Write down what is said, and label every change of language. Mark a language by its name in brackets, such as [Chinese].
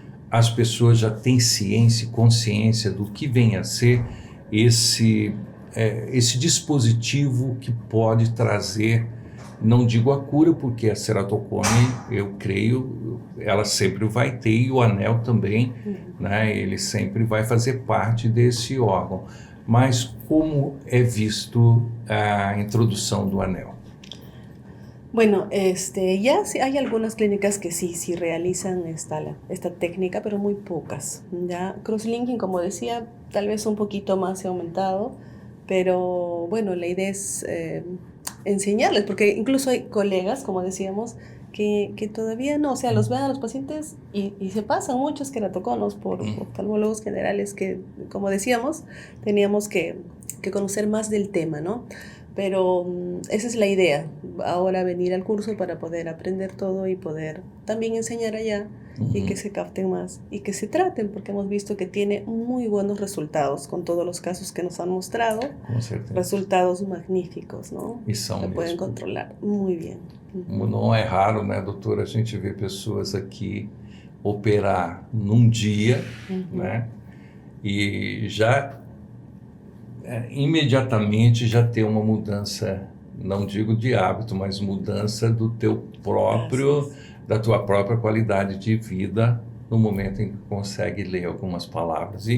[Portuguese] As pessoas já têm ciência e consciência do que vem a ser esse dispositivo que pode trazer, não digo a cura, porque a ceratocone, eu creio, ela sempre vai ter, e o anel também, né, ele sempre vai fazer parte desse órgão. Mas como é visto a introdução do anel? [Spanish] Bueno, ya hay algunas clínicas que sí realizan esta técnica, pero muy pocas. Ya crosslinking, como decía, tal vez un poquito más se ha aumentado, pero bueno, la idea es enseñarles, porque incluso hay colegas, como decíamos, que todavía no, o sea, los ven a los pacientes y se pasan muchos queratoconos por oftalmólogos generales que, como decíamos, teníamos que conocer más del tema, ¿no? Pero esa es la idea, ahora venir al curso para poder aprender todo y poder también enseñar allá y que se capten más y que se traten, porque hemos visto que tiene muy buenos resultados con todos los casos que nos han mostrado, resultados magníficos, ¿no? [Portuguese] E são se mesmo. [Spanish] pueden controlar muy bien. [Portuguese] Não é raro, né, doutora, a gente vê pessoas aqui operar num dia, né, e já imediatamente já ter uma mudança, não digo de hábito, mas mudança do teu próprio, da tua própria qualidade de vida no momento em que consegue ler algumas palavras.